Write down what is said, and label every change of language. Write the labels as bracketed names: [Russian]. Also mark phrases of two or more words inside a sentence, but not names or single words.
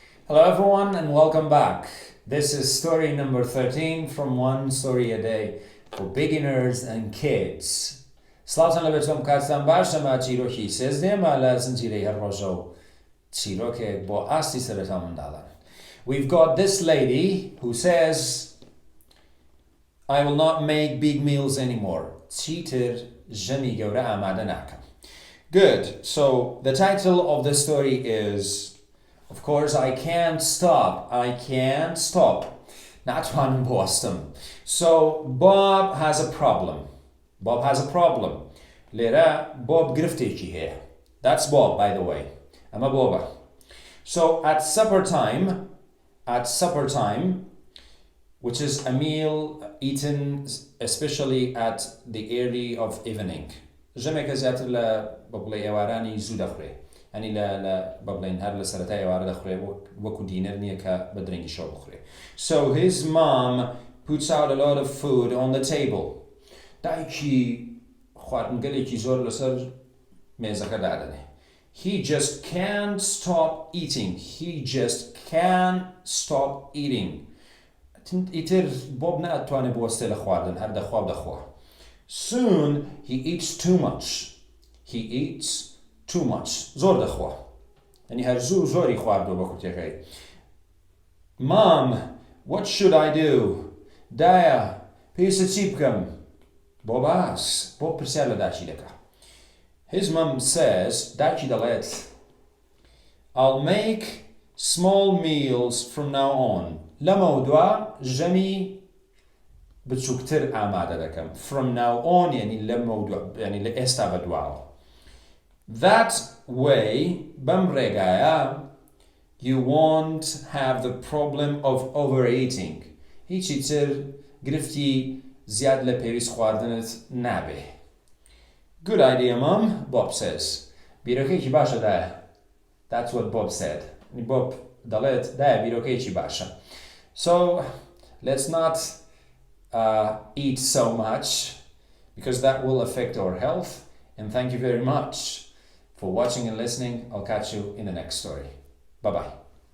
[English] Hello everyone and welcome back. This is story number 13 from One Story a Day for beginners and kids. [Central Kurdish] سلاوتان لبتون کاتتان باش ما چیرۆکی سێزدێمە لە زنجیرەی ڕۆژە و چیرۆکێک بۆ ئاستی سەرەتا منداڵان. [English] We've got this lady who says, I will not make big meals anymore. [Central Kurdish] چیتر ژەمی گەورە ئامادە ناکەم. [English] Good. So the title of the story is, of course, I can't stop. I can't stop. [Central Kurdish] ناتوانم بوەستم. [English] So Bob has a problem. Bob has a problem. [Central Kurdish] لێرە Bob گرفتێکی هەیە. [English] That's Bob, by the way. [Central Kurdish] ئەمە Bobە. [English] So at supper time, which is a meal eaten especially at the early of evening. [Central Kurdish] ژەمێکە زیاتر لە بەڵێ ئێوارانی زوو دەخورێ. ئەنی لە بەڵێن هەر لە سەرەتای ئێوارە دەخورێ وەکو دینەر نییە کە بە درەنگی شەو بخورێ. [English] So his mom puts out a lot of food on the table. [Central Kurdish] دایکی خواردنگەلێکی زۆر لەسەر مێزەکە دادەنێ. [English] He just can't stop eating. He just can't stop eating. [Central Kurdish] ئیتر بۆب ناتوانێت بوەستێ لە خواردن هەر دەخوا. [English] Soon he eats too much. He eats too much. [Central Kurdish] زۆر دەخوا. یعنی هەر زۆری خواردووە بە کورتەکەی. [English] Mom, what should I do? [Central Kurdish] دایە پێویستە چی بکەم؟ بۆ باس بۆ پرسیار لە داچی دەکا. [English] His mom says, [Central Kurdish] داچی دەڵێت, [English] I'll make small meals from now on. [Central Kurdish] لەمە دووە ژەمی بچووکتر ئامادە دەکەم. [English] From now on [Central Kurdish] یعنی لەمە دووە یعنی لە ئێستا بە دواوە. [English] That way [Central Kurdish] بەم ڕێگایە [English] you won't have the problem of overeating. [Central Kurdish] هیچی تر گرفتی زیاد لە پێویست خواردنت نابێ. [English] Good idea, Mum, Bob says. [Central Kurdish] بیرۆکەیەکی باشە دایە. [English] That's what Bob said. [Central Kurdish] Bob دەڵێت دایە بیرۆکەیەکی باشە. [English] So let's not eat so much because that will affect our health. And thank you very much for watching and listening. I'll catch you in the next story. Bye-bye.